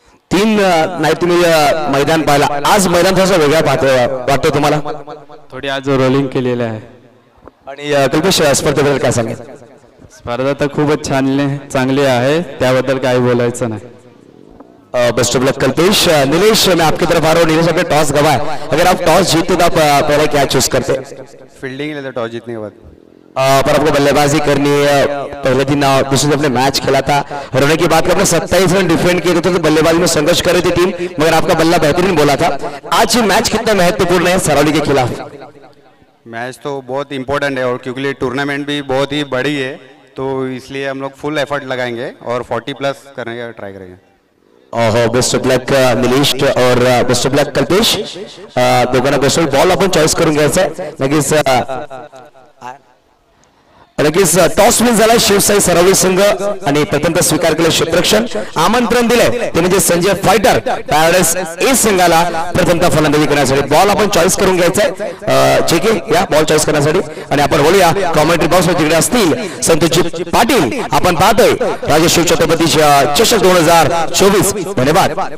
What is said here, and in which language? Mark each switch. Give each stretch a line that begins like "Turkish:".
Marathi: 3 नाही तुम्ही मैदान पाहिला आज मैदान थोडासा वेगळा वाटतो तुम्हाला थोडी आज रोलिंग केलेली आहे आणि कल्पेश स्पर्धेबद्दल काय सांगेल स्पर्धा तर खूपच चांगली आहे त्याबद्दल काही बोलायचं नाही
Hindi: best of luck Kalpesh Nilesh मैं आपकी तरफ आ रहा हूँ नीलेश आपने टॉस गवाया अगर आप टॉस जीतते तो आप पहले क्या चूज करते फील्डिंग लेते टॉस जीतने के बाद पर आपको बल्लेबाजी करनी है पहले दिन दूसरे दिन अपने मैच खेला था रोने की बात करते 27 रन डिफेंड किए थे तो बल्लेबाजी में संघर्ष कर रही थी टीम मगर आपका बल्ला बेहतरीन बोला था आज ये मैच कितना महत्वपूर्ण है सरावली के खिलाफ मैच तो बहुत इम्पोर्टेंट है और क्योंकि टूर्नामेंट भी बहुत ही बड़ी है तो इसलिए हम लोग फुल एफर्ट लगाएंगे और 40+ करने का ट्राई करेंगे
Marathi: बेस्ट ऑफ लक निलेश और बेस्ट ऑफ लक कल्पेश दोघांना बेस्ट बॉल आपण चॉईस करून घ्यायचा लगेच लगेच टॉस विन झाला शिवसाई सरावी संघ आणि प्रथमतः स्वीकार केले क्षेत्ररक्षण आमंत्रण दिले ते म्हणजे संजय फायटर पॅराडाइज ए संघाला प्रथमतः फलंदाजी करण्यासाठी बॉल आपण चॉईस करून घ्यायचा आहे ठीक आहे या बॉल चॉईस करण्यासाठी आणि आपण बोलूया कॉमेंट्री बॉक्स मध्ये तिकडे असतील संतोषजी पाटील आपण पाहतोय राजेश्वर छत्रपती चषक 2024 धन्यवाद